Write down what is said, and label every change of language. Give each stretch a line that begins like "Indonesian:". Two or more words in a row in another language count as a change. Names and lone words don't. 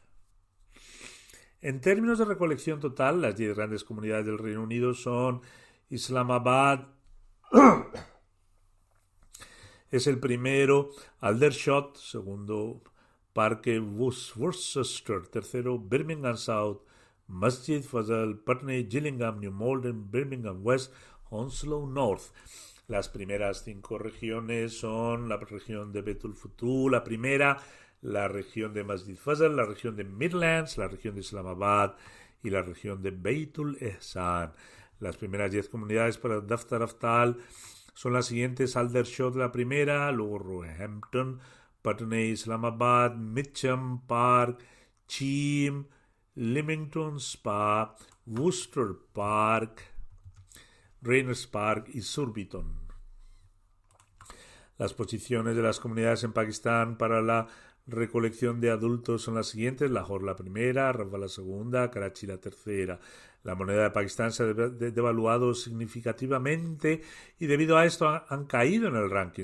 Spanish: En términos de recolección total, las 10 grandes comunidades del Reino Unido son Islamabad es el primero, Aldershot, segundo, Parque Worcester, tercero, Birmingham South, Masjid Fazal, Putney, Gillingham, New Malden, Birmingham West, Hounslow North. Las primeras 5 regiones son la región de Betul Futu, la primera, la región de Masjid Fazal, la región de Midlands, la región de Islamabad y la región de Beitul Ehsan. Las primeras 10 comunidades para Daftar Aftal son las siguientes: Aldershot la primera, luego Roehampton, Putney, Islamabad, Mitcham Park, Cheam, Leamington Spa, Worcester Park, Rayners Park y Surbiton. Las posiciones de las comunidades en Pakistán para la recolección de adultos son las siguientes: Lahore la primera, Rawal la segunda, Karachi la tercera. La moneda de Pakistán se ha devaluado significativamente y debido a esto han caído en el ranking.